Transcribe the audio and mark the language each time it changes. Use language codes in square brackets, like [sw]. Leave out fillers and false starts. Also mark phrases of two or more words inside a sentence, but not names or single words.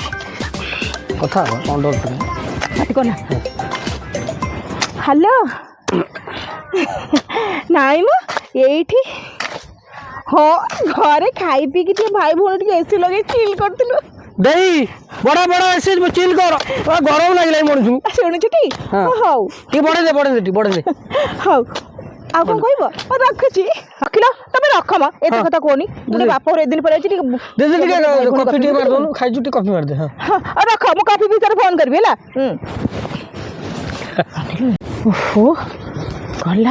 [or] କଥା ହବ କଣ ଡର? ପାଟି କଲା। ହ୍ୟାଲୋ। ନାଇଁ ମ ଏଇଠି, ହଁ ଘରେ ଖାଇ ପିଇକି ଟିକେ ଭାଇ ଭଉଣୀ ଟିକେ ଏସି ଲଗେଇ ଚିଲ୍ କରୁଥିଲୁ। [hi] ଦେଇ ବड़ा बड़ा ऐसे चिल कर, गरम लगे मनुष्य। [or] ଶୁଣୁଛୁ ଟି? ହଉ ଟିକେ ବଢେଇ ଦେ ବଢେଇ ଦେ ବଢେଇ ଦେ। ହଉ ଆଉ କଣ କହିବ? ରଖୁଛି। ରଖିଲ ତମେ ରଖ ମ, ଏତେ କଥା କୁହନି। ଗୋଟେ ବାପ ଘର ଏଦିନ ପରେ ଅଛି, ଟିକେ କଫି ଟିକେ ମାରିଦଉନୁ, ଖାଇଛୁ ଟିକେ କଫି ମାରିଦେ। ହଁ ରଖ, ମୁଁ କଫି ଭିତରେ ଫୋନ୍ କରିବି ହେଲା। ଓହୋ ଗଲା।